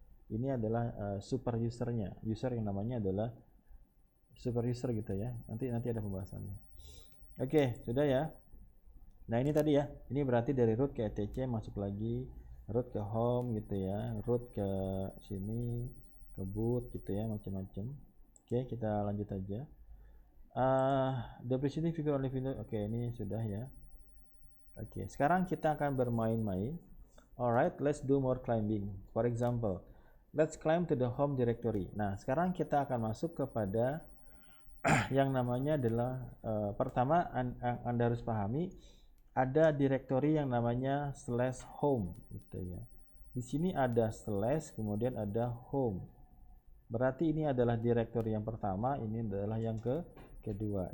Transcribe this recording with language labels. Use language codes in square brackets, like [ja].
[id] Ini adalah super usernya, user yang namanya adalah super user gitu ya. Nanti ada pembahasannya. Oke, sudah ya. Nah ini tadi ya, ini berarti dari root ke etc masuk lagi, root ke home gitu ya, root ke sini, ke boot gitu ya, macam-macam. Oke, kita lanjut aja. [en] Depreciating figure only window. [id] Oke, ini sudah ya. Oke, sekarang kita akan bermain-main. [en] Alright, let's do more climbing. For example, let's climb to the home directory. [id] Nah, sekarang kita akan masuk kepada yang namanya adalah pertama Anda harus pahami ada directory yang namanya /home gitu ya. Di sini ada slash kemudian ada home. Berarti ini adalah directory yang pertama, ini adalah yang kedua.